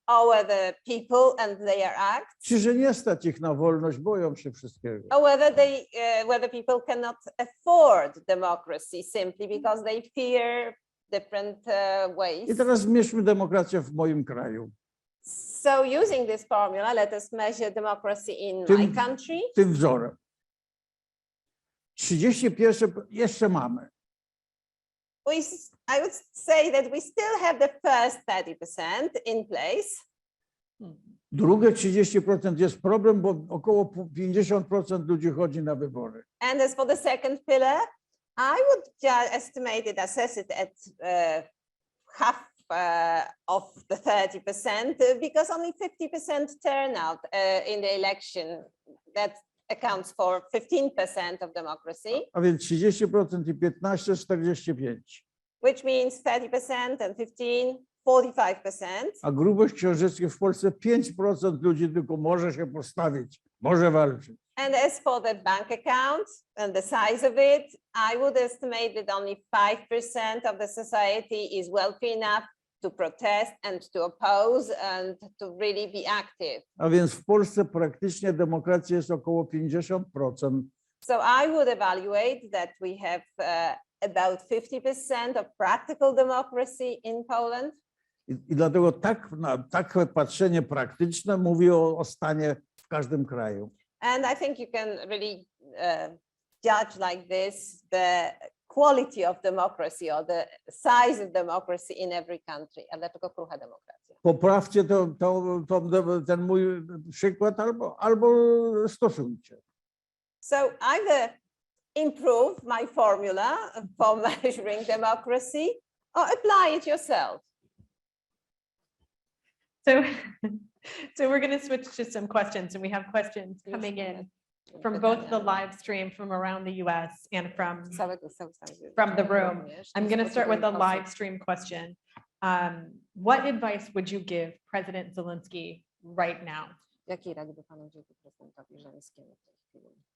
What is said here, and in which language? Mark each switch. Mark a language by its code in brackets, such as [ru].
[en] or whether people and their acts, [pl] czy że nie stać ich na wolność, boją się wszystkiego. [en] or whether people cannot afford democracy simply because they fear different ways. [pl] I teraz zmierzmy demokrację w moim kraju. [en] So using this formula, let us measure democracy in my country. [pl] Tym wzorem. 31 jeszcze mamy. [en] I would say that we still have the first 30% in place. [pl] Drugie 30% jest problem, bo około 50% ludzi chodzi na wybory. [en] And as for the second pillar, I would estimate it, assess it at half of the 30%, because only 50% turnout in the election, that accounts for 15% of democracy. [pl] A więc 30% i 15, 45. [en] Which means 30% and 15, 45%. [pl] A grubość książeczki w Polsce 5% ludzi tylko może się postawić, może walczyć. [en] And as for the bank account and the size of it, I would estimate that only 5% of the society is wealthy enough to protest and to oppose and to really be active. [pl] A więc w Polsce praktycznie demokracja jest około 50%, [en] So I would evaluate that we have about 50% of practical democracy in Poland. [pl] I dlatego takie patrzenie praktyczne mówi o stanie w każdym kraju. [en] And I think you can really judge like this the quality of democracy or the size of democracy in every country. [pl] A dlaczego krucha demokracja? Poprawcie ten mój przykład albo stosujcie. [en] So either improve my formula for measuring democracy or apply it yourself. So, so we're going to switch to some questions, and we have questions coming in from both the live stream from around the US and from the room. I'm going to start with a live stream question. What advice would you give President Zelensky right now? [pl] Jakiej rady by pan udzielił prezydentowi Żeleńskiemu w tej chwili?